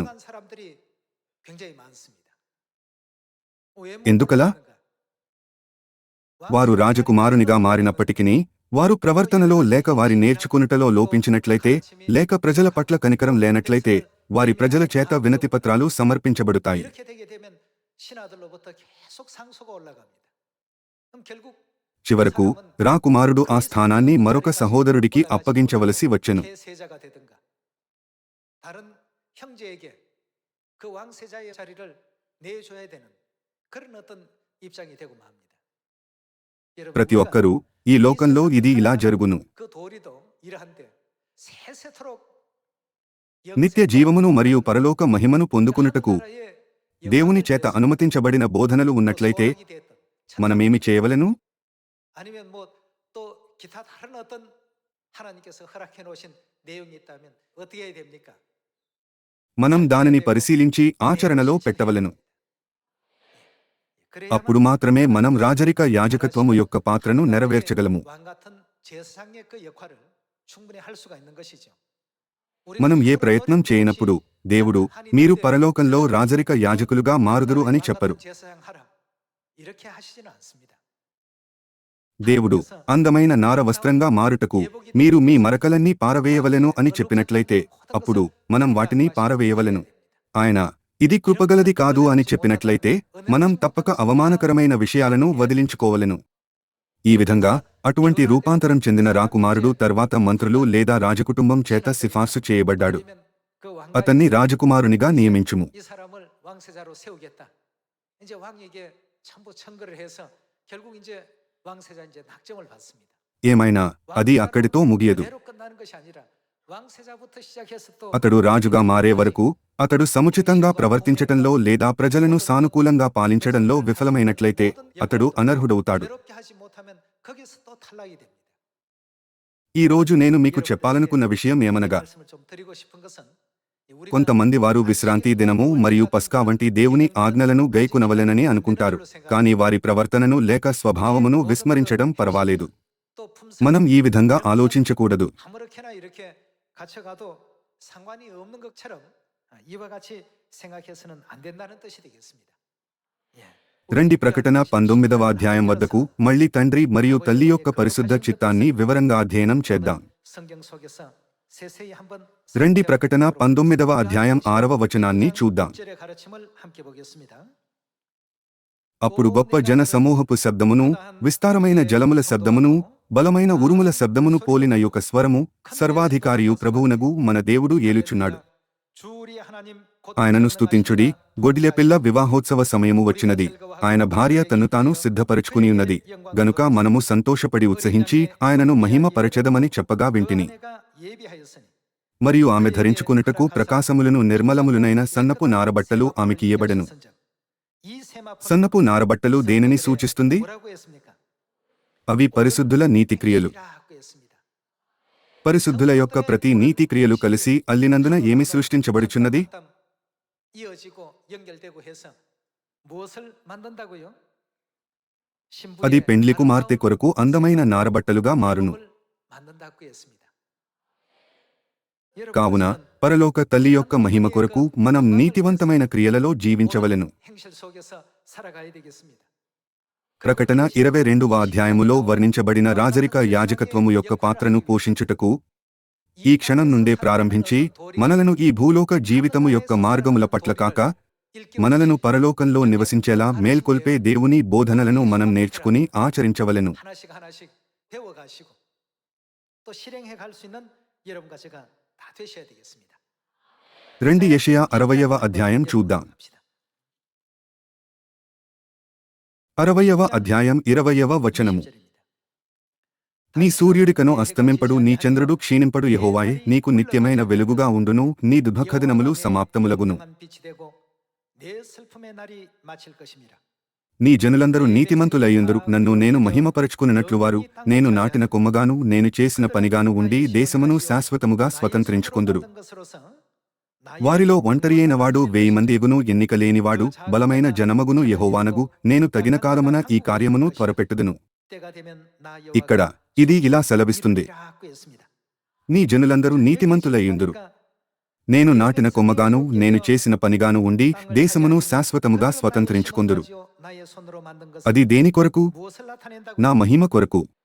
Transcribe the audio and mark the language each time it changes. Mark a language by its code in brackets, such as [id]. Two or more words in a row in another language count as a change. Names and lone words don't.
[te] ఎందుకలా? వారు రాజకుమారునిగా మారినప్పటికినీ వారు ప్రవర్తనలో లేక వారి నేర్చుకునుటలో లోపించినట్లయితే లేక ప్రజల పట్ల కనికరం లేనట్లయితే వారి ప్రజల చేత వినతిపత్రాలు సమర్పించబడుతాయి. [ko] 이렇게 되게 되면 신하들로부터 계속 상소가 올라갑니다. 그럼 결국 [te] చివరకు రాకుమారుడు ఆ స్థానాన్ని మరొక సహోదరుడికి అప్పగించవలసి వచ్చెను. [ko] 세자가 되든가 다른 형제에게 그 왕세자의 자리를 내줘야 되는 그런 어떤 입장이 되고 맙니다. [te] ప్రతి ఒక్కరూ ఈ లోకంలో ఇది ఇలా జరుగును. [ko] 그 도리도 이러한데 세세토록 [te] నిత్య జీవమును మరియు పరలోక మహిమను పొందుకునుటకు దేవుని చేత అనుమతించబడిన బోధనలు ఉన్నట్లయితే మనమేమి చేయవలెను? [ko] 아니면 뭐 또 기타 다른 어떤 하나님께서 허락해 놓으신 내용이 있다면 어떻게 해야 됩니까? [te] మనం దానిని పరిశీలించి ఆచరణలో పెట్టవలెను. అప్పుడు మాత్రమే మనం రాజరిక యాజకత్వము యొక్క పాత్రను నెరవేర్చగలము. [ko] 왕 같은 제사장의 그 역할을 충분히 할 수가 있는 것이죠. [te] మనం ఏ ప్రయత్నం చేయనప్పుడు దేవుడు మీరు పరలోకంలో రాజరిక యాజకులుగా మారుదురు అని చెప్పరు. [ko] 이렇게 하시지는 않습니다. [te] దేవుడు అందమైన నార వస్త్రంగా మారుటకు మీరు మీ మరకలన్నీ పారవేయవలెను అని చెప్పినట్లయితే అప్పుడు మనం వాటిని పారవేయవలెను. ఆయన ఇది కృపగలది కాదు అని చెప్పినట్లయితే మనం తప్పక అవమానకరమైన విషయాలను వదిలించుకోవలెను. ఈ విధంగా అటువంటి రూపాంతరం చెందిన రాకుమారుడు తర్వాత మంత్రులు లేదా రాజకుటుంబం చేత సిఫార్సు చేయబడ్డాడు. అతన్ని రాజకుమారునిగా నియమించుము. [ko] 이 사람을 왕세자로 세우겠다. 이제 왕에게 첨부 청구를 해서 결국 이제 왕세자 이제 낙점을 받습니다. [te] ఏమైనా అది అక్కడితో ముగియదు. [ko] 그대로 끝나는 것이 아니라 왕세자부터 시작해서 또 [te] అతడు రాజుగా మారే వరకు అతడు సముచితంగా ప్రవర్తించటంలో లేదా ప్రజలను సానుకూలంగా పాలించడంలో విఫలమైనట్లయితే అతడు అనర్హుడవుతాడు. [ko] 외롭게 하지 못하면 거기서 또 탈락이 됩니다. [te] ఈ రోజు నేను మీకు చెప్పాలనుకున్న విషయం ఏమనగా [ko] 말씀을 좀 드리고 싶은 것은 우리가 [te] కొంతమంది వారు విశ్రాంతి దినము మరియు పస్కా వంటి దేవుని ఆజ్ఞలను గైకొనవలెనని అనుకుంటారు. కానీ వారి ప్రవర్తనను లేక స్వభావమును విస్మరించడం పర్వాలేదు. [ko] 또 품상 [te] మనం ఈ విధంగా ఆలోచించకూడదు. [ko] 아무렇게나 이렇게 갇혀가도 상관이 없는 것처럼 이와 같이 생각해서는 안 된다는 뜻이 되겠습니다. 예. [te] రండి ప్రకటన 19వ అధ్యాయం వద్దకు మళ్ళీ తండ్రి మరియు తల్లి యొక్క పరిశుద్ధ చిత్తాన్ని వివరంగా అధ్యయనం చేద్దాం. [ko] 성경 속에서 세세히 한번 [te] రండి ప్రకటన 19వ అధ్యాయం 6వ వచనాన్ని చూద్దాం. [ko] 6절의 가르침을 함께 보겠습니다. [te] అప్పుడు గొప్ప జన సమూహపు శబ్దమును విస్తారమైన జలముల శబ్దమును బలమైన ఉరుముల శబ్దమును పోలిన యొక్క స్వరము సర్వాధికారియు ప్రభువునగు మన దేవుడు ఏలుచున్నాడు. [ko] 주 우리 하나님 곧 [te] ఆయనను స్తుతించుడి, గొడిలె పిల్ల వివాహోత్సవ సమయము వచ్చినది, ఆయన భార్య తన్ను తాను సిద్ధపరచుకుని ఉన్నది గనుక మనము సంతోషపడి ఉత్సహించి ఆయనను మహిమ పరచెదమని చెప్పగా వింటిని. [ko] 아내가 예비하였으니 [te] మరియు ఆమె ధరించుకునుటకు ప్రకాశములను నిర్మలములునైన సన్నపు నారబట్టలు ఆమెకి ఇయ్యబడెను. [ko] 이 세마포는 [te] సన్నపు నారబట్టలు దేనిని సూచిస్తుంది? [ko] 뭐라고 했습니까? [te] అవి పరిశుద్ధుల నీతిక్రియలు. [ko] 이라고 했습니다. [te] పరిశుద్ధుల యొక్క ప్రతి నీతిక్రియలు కలిసి అల్లినందున ఏమి సృష్టించబడుచున్నది? [ko] 이어지고 연결되고 해서 무엇을 만든다고요? [te] అది పెండ్లి కుమార్తె కొరకు అందమైన నారబట్టలుగా మారును. [ko] 만든다고 했습니다. [te] కావున పరలోక తల్లి యొక్క మహిమ కొరకు మనం నీతివంతమైన క్రియలలో జీవించవలెను. [ko] 행실 속에서 살아가야 되겠습니다. [te] ప్రకటన 22వ అధ్యాయములో వర్ణించబడిన రాజరిక యాజకత్వము యొక్క పాత్రను పోషించుటకు ఈ క్షణం నుండే ప్రారంభించి మనలను ఈ భూలోక జీవితము యొక్క మార్గముల పట్ల కాక మనలను పరలోకంలో నివసించేలా మేల్కొల్పే దేవుని బోధనలను మనం నేర్చుకుని ఆచరించవలెను. [ko] 하나씩 하나씩 배워가시고 또 실행해 갈 수 있는 여러분과 제가 다 되셔야 되겠습니다. [te] రండి యెషయా 60వ అధ్యాయం చూద్దాం. 60వ అధ్యాయం 20వ వచనము. నీ సూర్యుడికను అస్తమింపడు, నీ చంద్రుడు క్షీణింపడు, యెహోవాయే నీకు నిత్యమైన వెలుగుగా ఉండును, నీ దుఃఖదినములు సమాప్తములగును. [ko] 빛이 되고 내 슬픔의 날이 마칠 것임이라. [te] నీ జనులందరూ నీతిమంతులయ్యుందరు, నన్ను నేను మహిమపరచుకున్నట్లు వారు నేను నాటిన కొమ్మగాను నేను చేసిన పనిగాను ఉండి దేశమును శాశ్వతముగా స్వతంత్రించుకొందురు. వారిలో ఒంటరి అయిన వాడు 1000 మంది ఎగును, ఎన్నిక లేనివాడు బలమైన జనమగును. యెహోవానగు నేను తగిన కాలమున ఈ కార్యమును త్వరపెట్టుదును. [ko] 때가 되면 나 [te] ఇక్కడ ఇది ఇలా సెలవిస్తుంది, నీ జనులందరూ నీతిమంతులయ్యుందురు, నేను నాటిన కొమ్మగాను నేను చేసిన పనిగాను ఉండి దేశమును శాశ్వతముగా స్వతంత్రించుకుందురు. అది దేని కొరకు? నా మహిమ కొరకు.